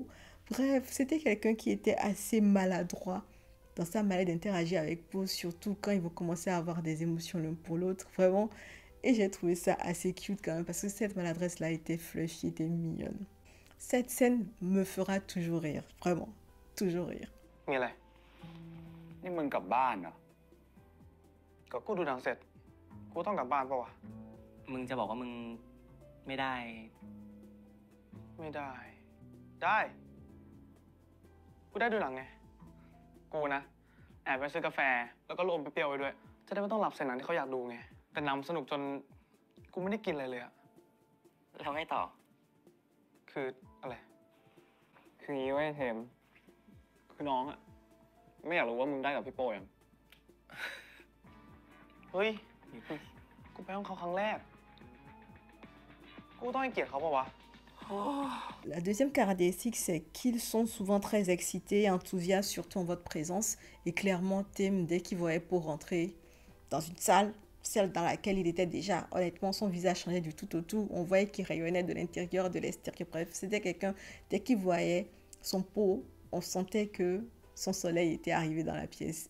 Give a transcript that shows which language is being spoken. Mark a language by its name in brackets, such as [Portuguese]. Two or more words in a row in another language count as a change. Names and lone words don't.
[French] Bref, c'était quelqu'un qui était assez maladroit dans sa manière d'interagir avec Po, surtout quand ils vont commencer à avoir des émotions l'un pour l'autre, vraiment. Et j'ai trouvé ça assez cute quand même, parce que cette maladresse-là était fluffy, était mignonne. Cette scène me fera toujours rire, vraiment, toujours rire. [Thai] มีอะไรนี่มึงกลับบ้านเหรอก็กูดูหนังเสร็จกูต้องกลับบ้านปะวะมึงจะบอกว่ามึงไม่ได้ ได้กูได้ดูหนังไงกูนะแอบไปซื้อกาแฟแล้วก็โรมเปรี้ยวๆไว้ด้วย จะได้ไม่ต้องหลับใส่หนังที่เขาอยากดูไงแต่หนังสนุกจนกูไม่ได้กินอะไรเลยอะแล้วไงต่อคืออะไรคืองี้เว้ยเทมคือน้องอะไม่อยากรู้ว่ามึงได้กับพี่โป้ยังเฮ้ยกูไปห้องเขาครั้งแรกกูต้องให้เกียรติเขาปะวะ [French] La deuxième caractéristique, c'est qu'ils sont souvent très excités, enthousiastes, surtout en votre présence. Et clairement, Tim, dès qu'il voyait pour rentrer dans une salle, celle dans laquelle il était déjà, honnêtement, son visage changeait du tout au tout. On voyait qu'il rayonnait de l'intérieur, de l'extérieur. Bref, c'était quelqu'un, dès qu'il voyait son pot, on sentait que son soleil était arrivé dans la pièce.